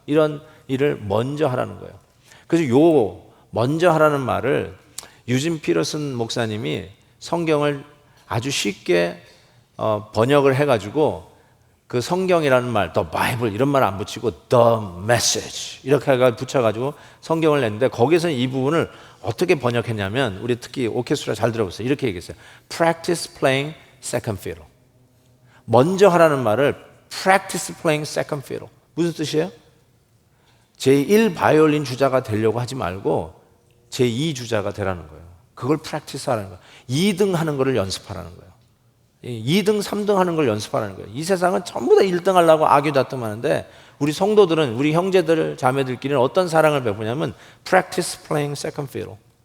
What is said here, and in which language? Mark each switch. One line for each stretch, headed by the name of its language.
Korean: 이런 일을 먼저 하라는 거예요. 그래서 요 먼저 하라는 말을 유진 피터슨 목사님이 성경을 아주 쉽게 번역을 해가지고 그 성경이라는 말, the Bible 이런 말 안 붙이고 the message 이렇게 해가 붙여가지고 성경을 냈는데 거기서 이 부분을 어떻게 번역했냐면 우리 특히 오케스트라 잘 들어보세요. 이렇게 얘기했어요.
English: Practice playing second fiddle.
Korean: 먼저 하라는 말을
English: practice playing second fiddle.
Korean: 무슨 뜻이에요? 제1 바이올린 주자가 되려고 하지 말고 제2 주자가 되라는 거예요. 그걸 practice 하라는 거예요. 2등 하는 거를 연습하라는 거예요. 2등, 3등 하는 걸 연습하라는 거예요. 이 세상은 전부 다 1등 하려고 아규다툼하는데 우리 성도들은, 우리 형제들, 자매들끼리는 어떤 사랑을 베푸냐면
English: practice playing second fiddle.